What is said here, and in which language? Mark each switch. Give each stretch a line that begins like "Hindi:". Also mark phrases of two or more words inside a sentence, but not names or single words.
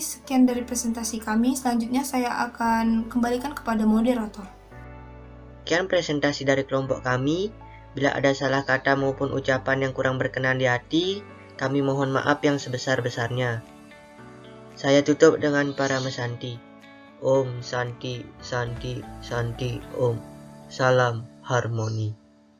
Indonesian: Sekian dari presentasi kami. Selanjutnya saya akan kembalikan kepada moderator. Sekian presentasi dari kelompok kami. Bila ada salah kata maupun ucapan yang kurang berkenan di hati, kami mohon maaf yang sebesar-besarnya. Saya tutup dengan Parama Santi.
Sanskrit: Om Santi, Santi, Santi, Om.
Indonesian: Salam harmoni.